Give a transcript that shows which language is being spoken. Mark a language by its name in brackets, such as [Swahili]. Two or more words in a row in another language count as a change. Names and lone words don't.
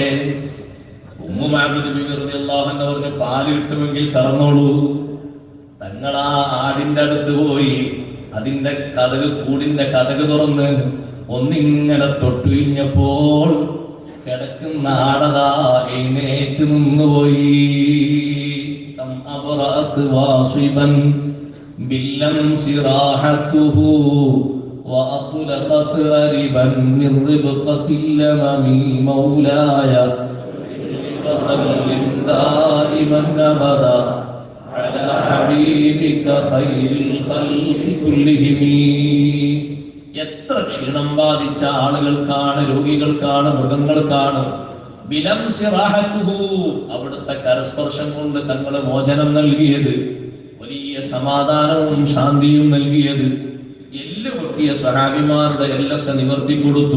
[Malayalam] ഉമ്മു മഅബദ് ബിബി [Arabic] رضي الله عنها [Malayalam] പറഞ്ഞു, പാല് കിട്ടുമെങ്കിൽ കറന്നോളൂ. തങ്ങൾ ആ ആടിന്റെ അടുത്ത് പോയി അതിന്റെ കതക്, കൂടിന്റെ കതക് തുറന്ന് ഒന്നിങ്ങനെ തൊട്ടുകഴിഞ്ഞപ്പോൾ കിടക്കുന്ന ആടതാ എഴുന്നേറ്റ് നിന്നുപോയി. [Arabic] وأطلقت أربا من ربقة اللمم مولاي فسلم دائما أبدا على حبيبك خير الخلق كلهم. [Malayalam] എത്ര ക്ഷീണം ബാധിച്ച ആളുകൾക്കാണ്, രോഗികൾക്കാണ്, മൃഗങ്ങൾക്കാണ് അവിടുത്തെ കരസ്പർശം കൊണ്ട് തങ്ങളെ മോചനം നൽകിയത്, വലിയ സമാധാനവും ശാന്തിയും നൽകിയത്. എല്ല് പൊട്ടിയ സഹാബിമാരുടെ എല്ലൊക്കെ നിവർത്തി കൊടുത്തു.